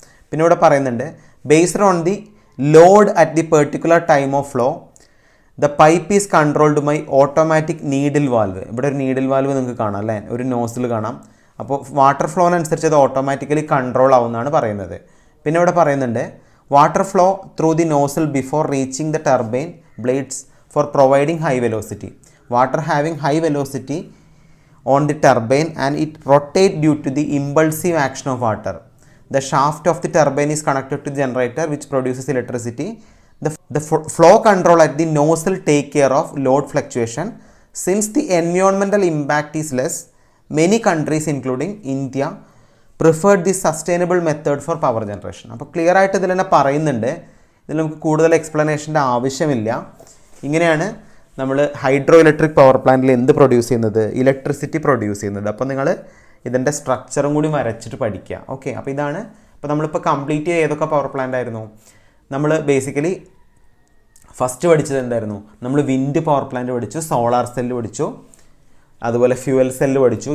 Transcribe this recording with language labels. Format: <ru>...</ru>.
<ml>പിന്നെ ഇവിടെ പറയുന്നുണ്ട്,</ml> <en>Based on the load at the particular time of flow the pipe is controlled by automatic needle valve.</en> <ml>ഇവിടെ ഒരു needle valve നിങ്ങൾക്ക് കാണാം അല്ലേ, ഒരു നോസിൽ കാണാം. അപ്പോൾ വാട്ടർ ഫ്ലോനനുസരിച്ച് അത് ഓട്ടോമാറ്റിക്കലി കൺട്രോൾ ആവുമെന്നാണ് പറയുന്നത്. പിന്നെ ഇവിടെ പറയുന്നുണ്ട്,</ml> <en>Water flow through the nozzle before reaching the turbine blades for providing high velocity. Water having high velocity on the turbine and it rotate due to the impulsive action of water. The shaft of the turbine is connected to the generator which produces electricity. The flow control at the nozzle take care of load fluctuation. Since the environmental impact is less, many countries including India preferred this sustainable method for power generation.</en> <ml>അപ്പോൾ clear ആയിട്ട് ഇതിൽ തന്നെ പറയുന്നുണ്ട്, ഇതിൽ നമുക്ക് കൂടുതൽ എക്സ്പ്ലനേഷൻ്റെ ആവശ്യമില്ല. ഇങ്ങനെയാണ് നമ്മൾ ഹൈഡ്രോ ഇലക്ട്രിക് പവർ പ്ലാന്റിൽ എന്ത് പ്രൊഡ്യൂസ് ചെയ്യുന്നത്, ഇലക്ട്രിസിറ്റി പ്രൊഡ്യൂസ് ചെയ്യുന്നത്. അപ്പോൾ നിങ്ങൾ ഇതിൻ്റെ സ്ട്രക്ചറും കൂടി വരച്ചിട്ട് പഠിക്കുക. ഓക്കെ, അപ്പോൾ ഇതാണ്. അപ്പോൾ നമ്മളിപ്പോൾ കംപ്ലീറ്റ് ചെയ്ത ഏതൊക്കെ പവർ പ്ലാന്റ് ആയിരുന്നു, നമ്മൾ ബേസിക്കലി ഫസ്റ്റ് പഠിച്ചത് എന്തായിരുന്നു, നമ്മൾ വിൻഡ് പവർ പ്ലാന്റ് പഠിച്ചു, സോളാർ സെല്ല് പഠിച്ചു, അതുപോലെ ഫ്യൂവൽ സെല്ല് പഠിച്ചു.</ml>